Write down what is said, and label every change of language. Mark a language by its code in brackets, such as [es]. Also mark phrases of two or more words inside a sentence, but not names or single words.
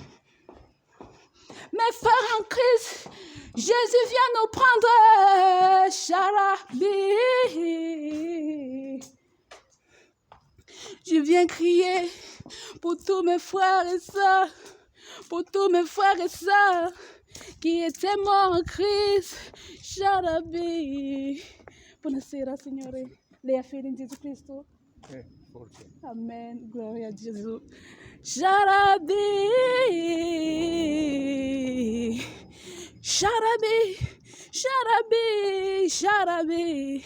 [fr] Mes frères en Christ, Jésus vient nous prendre. Charabi. Je viens crier pour tous mes frères et sœurs, pour tous mes frères et sœurs qui étaient morts en Christ. [it] Charabi. Buonasera, Signore. Lei è fede in Gesù Cristo? Forse. Amen. Gloria a Gesù. Charabi. Charabi. Charabi. Charabi.